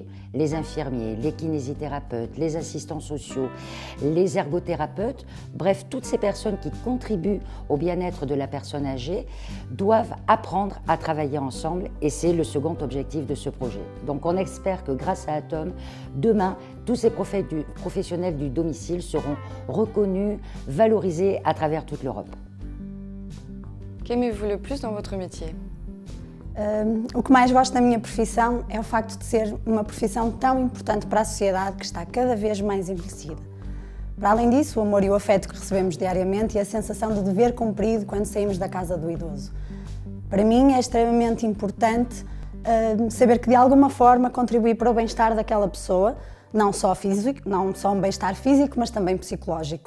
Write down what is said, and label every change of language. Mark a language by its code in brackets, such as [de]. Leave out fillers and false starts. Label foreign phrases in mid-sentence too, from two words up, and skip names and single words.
[fr] Les infirmiers, les kinésithérapeutes, les assistants sociaux, les ergothérapeutes, bref, toutes ces personnes qui contribuent au bien-être de la personne âgée doivent apprendre à travailler ensemble et c'est le second objectif de ce projet. Donc on espère que grâce à Atom, demain, tous ces professionnels du domicile seront reconnus, valorisés à travers toute l'Europe. Qu'aimez-vous le plus dans votre métier? [pt] O que mais gosto da minha profissão é o facto de ser uma profissão tão importante para a sociedade que está cada vez mais envelhecida. Para além disso, o amor e o afeto que recebemos diariamente e a sensação de dever cumprido quando saímos da casa do idoso. Para mim é extremamente importante saber que de alguma forma contribuir para o bem-estar daquela pessoa, não só físico, não só um bem-estar físico, mas também psicológico.